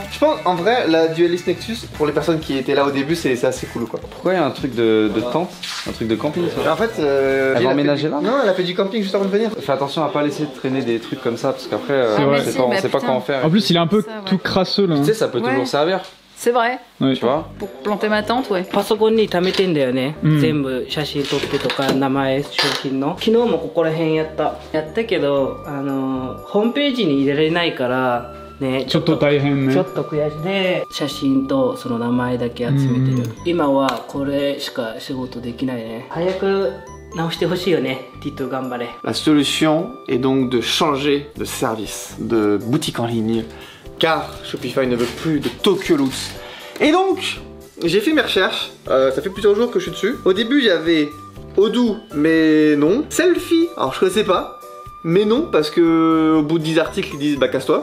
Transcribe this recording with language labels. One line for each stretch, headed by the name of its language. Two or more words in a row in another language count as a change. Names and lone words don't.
French: Je pense en vrai la Duelist Nexus, pour les personnes qui étaient là au début, c'est assez cool quoi. Pourquoi il y a un truc de tente, un truc de camping ça? En fait, elle va emménager là? Non, elle a fait du camping juste avant de venir. Fais attention à pas laisser traîner des trucs comme ça, parce qu'après on sait pas quoi en faire. En plus il est un peu tout crasseux là. Tu sais, ça peut toujours servir. C'est vrai. Ouais. Tu vois? Pour planter ma tente, ouais.
Japanese: パソコンに貯めてんだよね、全部写真撮ってとか名前商品の昨日もここら辺やったけどホームページに入れられないからねちょっと大変ね。ちょっと悔しいで写真とその名前だけ集めてる、今はこれしか仕事できないね早く直してほしいよねTito頑張れ
French: La solution est donc de changer de service, de boutique en ligne, car Shopify ne veut plus de Tokyo Loots. Et donc, j'ai fait mes recherches, ça fait plusieurs jours que je suis dessus. Au début, j'avais Odoo, mais non. Selfie, alors je connaissais pas, mais non, parce que au bout de 10 articles, ils disent bah casse-toi.